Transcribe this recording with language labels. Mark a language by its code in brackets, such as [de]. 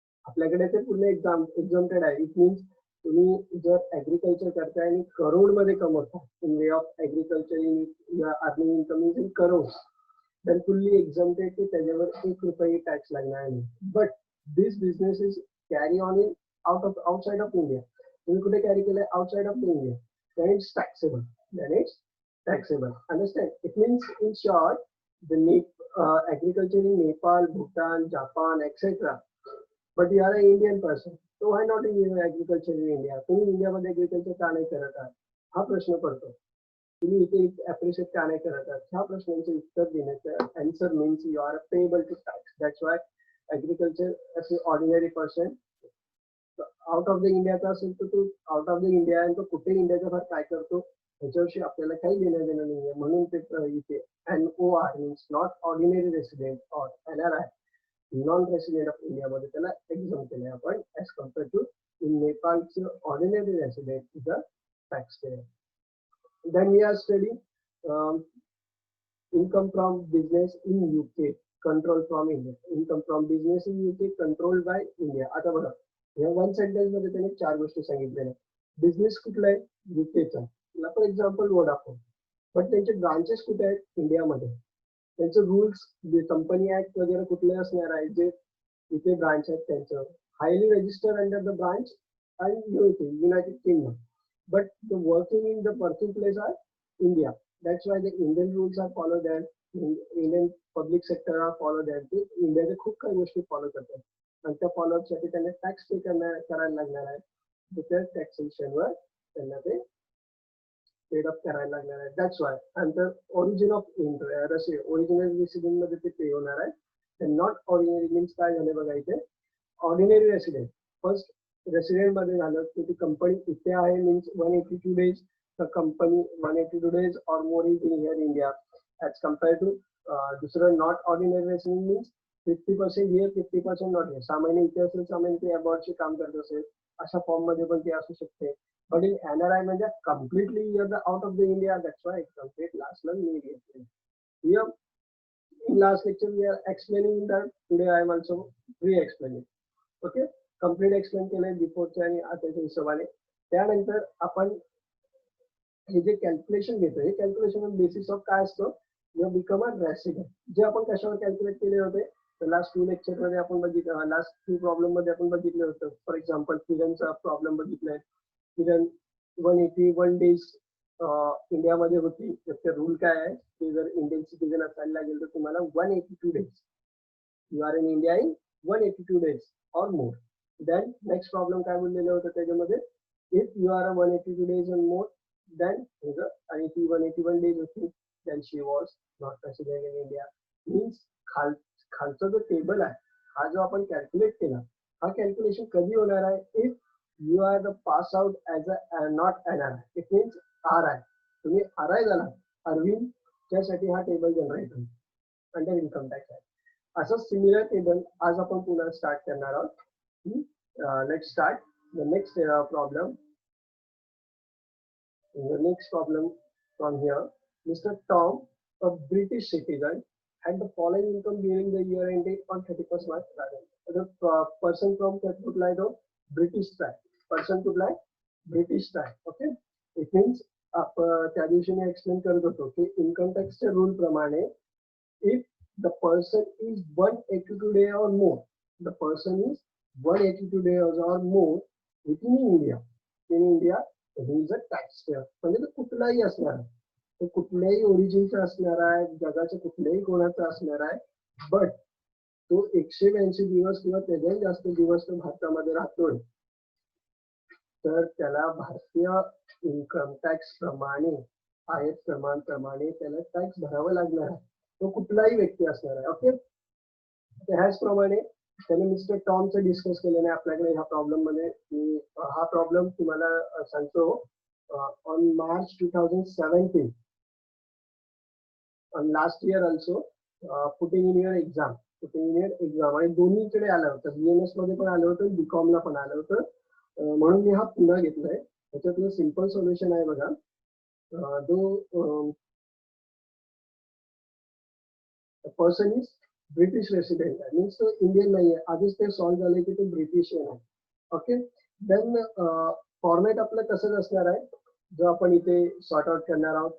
[mr] आपल्याकडे ते पूर्ण exempted आहे. [en] It means [mr] तुम्ही जर ऍग्रिकल्चर करताय आणि करोड मध्ये कमवता [en] in way of agriculture in earning income in crore, then fully exempted [mr] की त्याच्यावर ₹1 टॅक्स लागणार नाही. [en] But this business is carry on in outside of India. [mr] तुम्ही कुठे कॅरी केलंय? [en] Outside of India. then it's taxable. Understand? It means in short the agriculture in Nepal, Bhutan, Japan, etc. But you are an Indian person, so why not in agriculture in India? [mr] तुम्ही इंडियामध्ये agriculture का नाही करत आहात हा प्रश्न पडतो. तुम्ही इथे अप्रिशिएट का नाही करत आहात ह्या प्रश्नांचे उत्तर देण्याचं answer [en] Means you are payable to tax. That's why agriculture as a ordinary person out of the [mr] इंडियाचा असेल तर तो आउट ऑफ द इंडिया आणि तो कुठे इंडियाच्या बाहेर काय करतो त्याच्याविषयी आपल्याला काही देणं घेणं नाहीये, म्हणून ते इथे NOR means not ordinary resident or NRI non resident of India मध्ये त्याला एक्झाम केलंय आपण as compare to in नेपाळचं [en] Ordinary resident is a tax payer. Then we are studying income from business in UK, control from India. Income from business in UK, controlled by India. [mr] आता बघा, या one sentence मध्ये त्याने चार गोष्टी सांगितलेल्या. Business कुठला आहे? युकेचा. For example Vodafone. पण त्यांचे ब्रांचेस कुठे आहेत? इंडियामध्ये. त्यांचे रूल्स, कंपनी ऍक्ट वगैरे कुठले असणार आहे जे इथे ब्रांच आहेत त्यांचं. [en] Highly registered under the branch and UK, United Kingdom. But the working in the working place are India. That's why the Indian rules are followed there. Indian public sector are followed there. [mr] इंडियाचे खूप काही गोष्टी follow करतात आणि त्या follow साठी त्यांना tax pay करायला लागणार आहे. त्या टॅक्सेशनवर त्यांना ते पेड अप करायला लागणार आहे. दॅट्स वाय आणि ओरिजिन ऑफ ओरिजिनल रेसिडेंट मध्ये ते पे होणार आहे. नॉट ऑर्डिनरी मीन्स काय झाले बघा इथे. ऑर्डिनरी रेसिडेंट फर्स्ट रेसिडेंट मध्ये झालं की ती कंपनी इथे आहे means 182 days. [en] The company 182 days or more is in here India as compared to दुसरं not ordinary resident means 50% here 50% not here. [mr] 6 महिने इथे असेल 6 महिने ते अबॉर्डचे काम करत असेल अशा फॉर्म मध्ये पण ते असू शकते. बट इन NRI म्हणजे completely out of the India. That's Y complete last मी घेतले. [en] Here in last lecture we are explaining that today I am also re-explaining. Okay. [mr] Complete explain केलंय बिफोरच्या आणि आताच्या हिशोबाने. त्यानंतर आपण हे जे कॅल्क्युलेशन घेतो हे कॅल्क्युलेशन बेसिस ऑफ काय असतं? [en] You become a resident. [mr] जे आपण कशावर कॅल्क्युलेट केले होते तर लास्ट 2 लेक्चर मध्ये आपण बघितलं. लास्ट 2 प्रॉब्लेम मध्ये आपण बघितलं होतं. फॉर एक्झाम्पल किरणचा प्रॉब्लेम बघितलाय. किरण 181 days इंडियामध्ये होती. त्याचे रूल काय आहे की जर इंडियन सिटीजन असायला लागेल तर तुम्हाला 182 days. [en] You are in India in 182 days or more. Then next problem [mr] काय बोललेलं होतं त्याच्यामध्ये [en] if you are 182 days and more then आणि ती 181 days होती then she was not resident in India. [mr] Means खालचा जो टेबल आहे हा जो आपण कॅल्क्युलेट केला हा कॅल्क्युलेशन कधी होणार आहे? [en] if you are the pass out as a not NRI. It means RI. [mr] तुम्ही RI झाला अरविंद त्यासाठी हा टेबल जनरेट होईल अंडर इन्कम टॅक्स आहे. असं सिमिलर टेबल आज आपण पुन्हा स्टार्ट करणार आहोत. [en] Let's start the next problem. The next problem from here. Mr. Tom, a British citizen, had the following income during the year ending on 31st March. The person from [mr] कुठला आहे तो? [en] British type. [mr] Person कुठला आहे? [en] British type. Okay. It means [mr] त्या दिवशी मी explain करत होतो की इन्कम टॅक्सच्या रूल प्रमाणे [en] if the person is 182 days or more, the person is 182 days or more within India. In India, he is a taxpayer. [mr] म्हणजे तो कुठलाही असणार आहे. तो कुठल्याही ओरिजिनचा असणार आहे, जगाच्या कुठल्याही कोणाचा असणार आहे. बट तो 182 दिवस किंवा त्याच्याही जास्त दिवस तो भारतामध्ये राहतोय. तर त्याला भारतीय इन्कम टॅक्स प्रमाणे आयात प्रमाणे त्याला टॅक्स भरावा लागणार आहे. तो कुठलाही व्यक्ती असणार आहे. ओके. ह्याचप्रमाणे त्याने मिस्टर टॉमचं डिस्कस केलेलं आहे आपल्याकडे ह्या प्रॉब्लेम मध्ये. हा प्रॉब्लेम तुम्हाला सांगतो on March 2017 [en] on last year also putting in your exam [mr] आणि दोन्हीकडे आलं होतं. BMS मध्ये पण आलं होतं BCom ला पण आलं होतं. म्हणून मी हा पुन्हा घेतलाय. त्याच्यातलं सिम्पल सोल्युशन आहे बघा. जो [en] person is British resident [mr] आहे मीन्स तो इंडियन नाही आहे. आधीच ते सॉल्व्ह झाले की तो ब्रिटिश आहे. ओके. देन फॉर्मॅट आपलं तसंच असणार आहे जो आपण इथे सॉर्ट आउट करणार आहोत.